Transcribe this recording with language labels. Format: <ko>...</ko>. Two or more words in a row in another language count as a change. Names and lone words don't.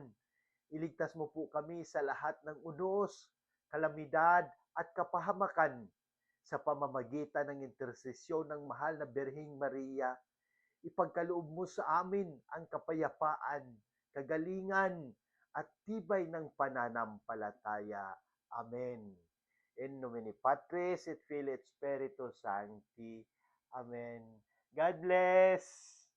<tl>Iligtas mo po kami sa lahat ng unos, kalamidad at kapahamakan sa pamamagitan ng intersesyon ng mahal na Birheng Maria. Ipagkaloob mo sa amin ang kapayapaan, kagalingan, at tibay ng pananampalataya. Amen.</tl> <la>In nomine Patris et Filii et Spiritus Sancti.</la> <en>Amen. God bless!</en>